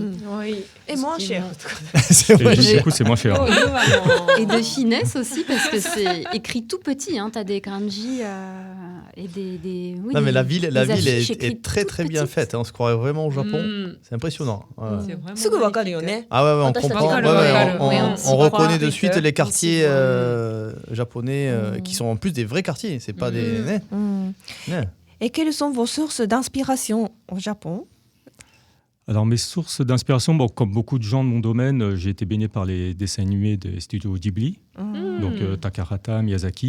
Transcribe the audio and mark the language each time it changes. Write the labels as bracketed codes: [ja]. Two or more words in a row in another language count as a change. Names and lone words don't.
[fr] Oui. Et moins cher. C'est Et vrai. du coup, c'est moins cher. Et de finesse aussi, parce que c'est écrit tout petit. Hein. Tu as des kanji et des oui, Non, mais des- la ville des affiches est écrites très toutes très bien petites. faite. On se croirait vraiment au Japon. C'est impressionnant. Ouais. C'est vraiment [ja] すぐわかるよね。 [fr] Ah ouais, on Attends, ça comprend. va, Ouais, ouais, on, ouais, on- on s'y on croit. reconnaît de suite les On quartiers s'y japonais qui sont en plus des vrais quartiers. C'est pas des. né. Né. Et quelles sont vos sources d'inspiration au Japon? Alors, mes sources d'inspiration, bon, comme beaucoup de gens de mon domaine, j'ai été baigné par les dessins animés des studios Ghibli, donc Takahata, Miyazaki.